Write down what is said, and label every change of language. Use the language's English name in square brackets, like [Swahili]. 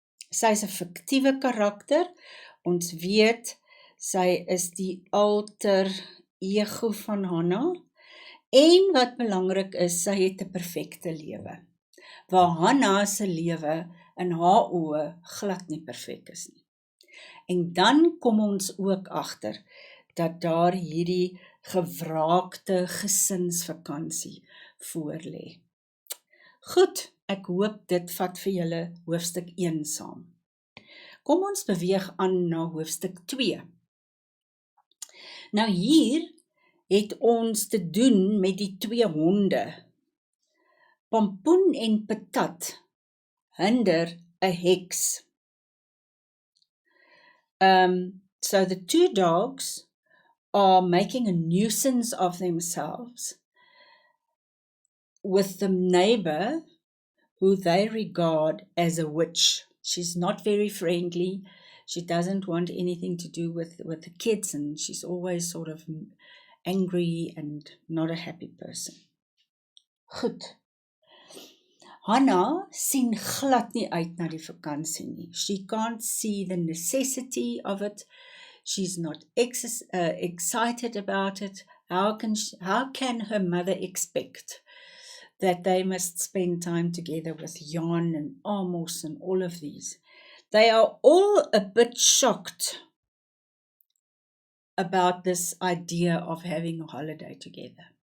[Afrikaans] Sy is 'n fiktiewe karakter, ons weet sy is die alter ego van Hannah, en wat belangrik is, sy het 'n perfekte lewe, waar Hannah se lewe in haar oë glad nie perfek is nie. En dan kom ons ook agter dat daar hierdie gewraakte gesinsvakansie voorlê. Goed, ek hoop dit vat vir julle hoofstuk 1 saam. Kom ons beweeg aan na hoofstuk 2. Nou hier het ons te doen met die 2 honde. Pompoen en Patat hinder 'n heks. [English] So the 2 dogs are making a nuisance of themselves with the neighbor who they regard as a witch. She's not very friendly. She doesn't want anything to do with the kids, and she's always sort of angry and not a happy person. [Afrikaans] Goed. Hannah sien glad nie uit na die vakansie nie. [English] She can't see the necessity of it. She's not excited about it. How can her mother expect that they must spend time together with Jan and Amos and all of these? They are all a bit shocked about this idea of having a holiday together.